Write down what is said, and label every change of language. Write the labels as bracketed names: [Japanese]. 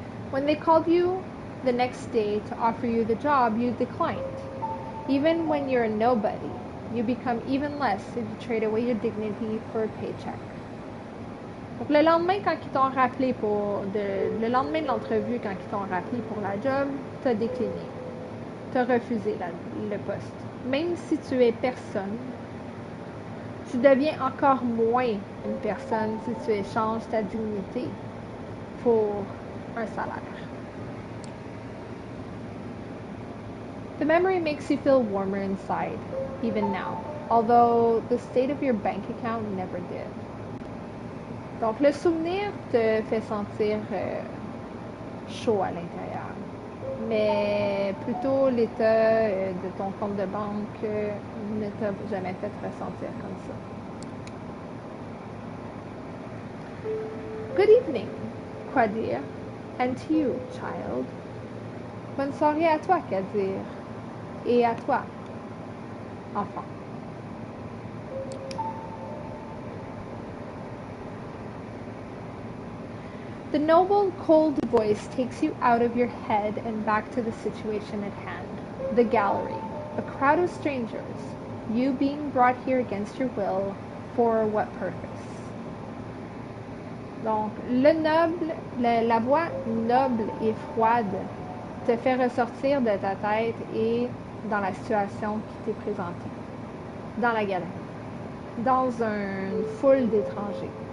[English] When they called you the next day to offer you the job, you declined. Even when you're a nobody, you become even less if you trade away your dignity for a paycheck. [French] Donc le lendemain, quand ils t'ont rappelé le lendemain de l'entrevue, quand ils t'ont rappelé pour la job, t'as décliné. T'as refusé le poste. Même si tu es personne, tu deviens encore moins une personne si tu échanges ta dignité pour un salaire. [English] The memory makes you feel warmer inside, even now, although the state of your bank account never did. [French] Donc, le souvenir te fait sentir chaud à l'intérieur, mais plutôt l'état de ton compte de banque ne t'a jamais fait ressentir comme ça. [English] Good evening, Quadir, and to you, child. [French] Bonne soirée à toi, Kadir, et à toi, enfant. [English] The noble, cold voice takes you out of your head and back to the situation at hand. The gallery, a crowd of strangers, you being brought here against your will, for what purpose? [French] Donc, la voix noble et froide te fait ressortir de ta tête et dans la situation qui t'est présentée, dans la galerie, dans une foule d'étrangers.